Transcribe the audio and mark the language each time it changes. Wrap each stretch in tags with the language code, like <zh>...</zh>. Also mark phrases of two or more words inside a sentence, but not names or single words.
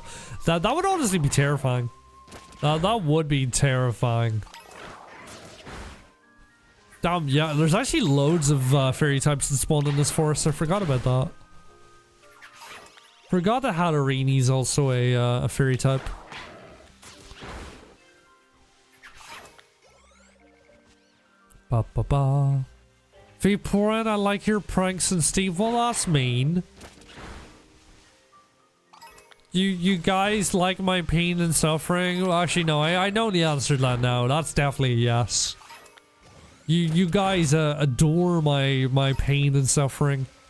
<en>That would honestly be terrifying. That would be terrifying. Damn, yeah, there's actually loads of fairy types that spawn in this forest. I forgot about that. Forgot that Hatterini's also a fairy type. Ba ba ba. Vaporin, I like your pranks, and Steve, well, that's mean. You guys like my pain and suffering? Well, actually, no, I know the answer to that now. That's definitely a yes. You guys adore my pain and suffering.</en>